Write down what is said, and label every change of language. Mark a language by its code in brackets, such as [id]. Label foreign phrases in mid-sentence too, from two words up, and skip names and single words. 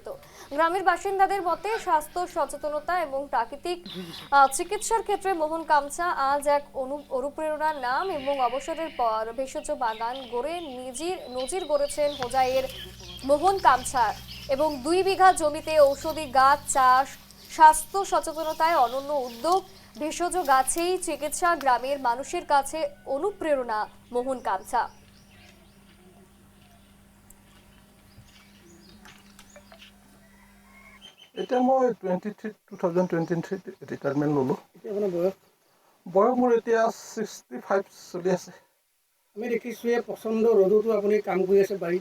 [bn] গ্রামের বাসিন্দাদের মতে স্বাস্থ্য সচেতনতা এবং প্রাকৃতিক চিকিৎসার ক্ষেত্রে মোহন কামছা আজ এক অনুপ্রেরণার নাম এবং অবসরের পর ভেষজ বাগান গড়ে নজির গড়েছেন হোজাইয়ের মোহন কামছা এবং 2 বিঘা জমিতে ঔষধি গাছ চাষ, স্বাস্থ্য সচেতনতায় অনন্য উদ্যোগ, ভেষজ গাছেই চিকিৎসা, গ্রামের মানুষের কাছে অনুপ্রেরণা মোহন কামছা। [as] এতিয়া মই 2023 ৰিটায়াৰমেণ্ট ল'লোঁ। এতিয়া আপোনাৰ বয়স? বয়স মোৰ এতিয়া 65 চলি আছে। আমি দেখিছোঁ এই প্ৰচণ্ড ৰ'দতো আপুনি কাম কৰি আছে বাৰীত।